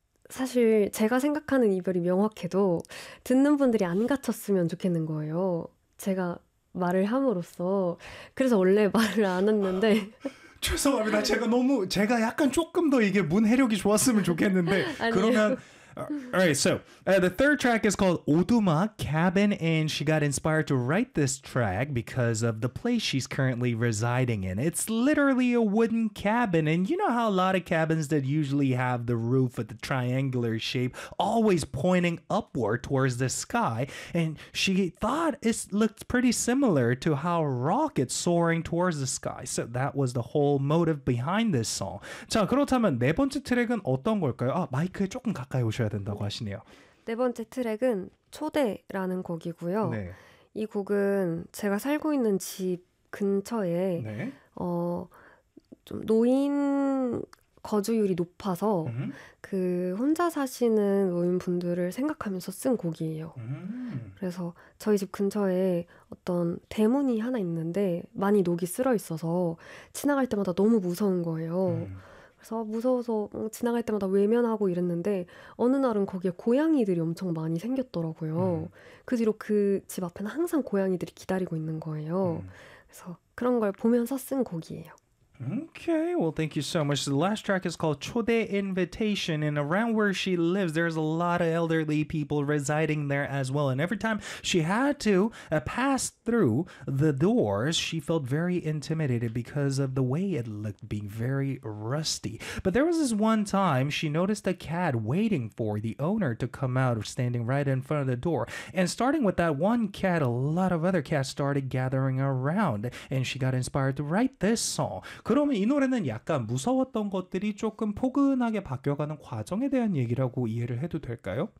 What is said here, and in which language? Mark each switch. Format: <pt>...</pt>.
<ko>사실 제가 생각하는 이별이 명확해도 듣는 분들이 안 갇혔으면 좋겠는 거예요. 제가 말을 함으로써. 그래서 원래 말을 안 했는데. 죄송합니다. 제가 약간 조금 더 이게 문해력이 좋았으면 좋겠는데 그러면. 아니에요.</ko> <en>Alright, so the third track is called Oduma Cabin, and she got inspired to write this track because of the place she's currently residing in. It's literally a wooden cabin, and you know how a lot of cabins that usually have the roof with the triangular shape always pointing upward towards the sky? And she thought it looked pretty similar to how rockets soaring towards the sky. So that was the whole motive behind this song.</en> <ko>자, 그렇다면 네 번째 트랙은 어떤 걸까요? 아, 마이크에 조금 가까이 오셔야 된다고 하시네요. 네 번째 트랙은 초대라는 곡이고요. 이 곡은 제가 살고 있는 집 근처에 좀 노인 거주율이 높아서 그 혼자 사시는 노인분들을 생각하면서 쓴 곡이에요. 그래서 저희 집 근처에 어떤 대문이 하나 있는데 많이 녹이 쓸어 있어서 지나갈 때마다 너무 무서운 거예요. 그래서 무서워서 지나갈 때마다 외면하고 이랬는데 어느 날은 거기에 고양이들이 엄청 많이 생겼더라고요. 그 뒤로 그집 앞에는 항상 고양이들이 기다리고 있는 거예요. 그래서 그런 걸 보면서 쓴 곡이에요.</ko> <en>Okay, well, thank you so much. The last track is called Chode Invitation, and around where she lives, there's a lot of elderly people residing there as well. And every time she had to pass through the doors, she felt very intimidated because of the way it looked, being very rusty. But there was this one time she noticed a cat waiting for the owner to come out, standing right in front of the door. And starting with that one cat, a lot of other cats started gathering around, and she got inspired to write this song.</en> <ko>그러면 이 노래는 약간 무서웠던 것들이 조금 포근하게 바뀌어가는 과정에 대한 얘기라고 이해를 해도 될까요?</ko>